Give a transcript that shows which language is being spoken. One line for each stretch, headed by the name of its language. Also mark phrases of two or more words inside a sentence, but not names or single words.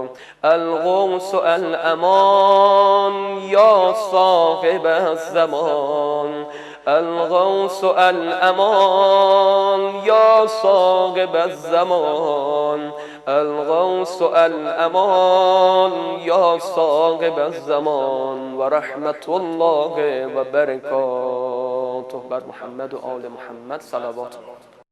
Arabic: الغوث الامان یا صاحب الزمان، الغوث الامان یا یا صاحب الزمان، الغوث الامان یا صاحب الزمان، و رحمت الله و برکاته.
Persian: بر محمد و آل محمد صلوات الله.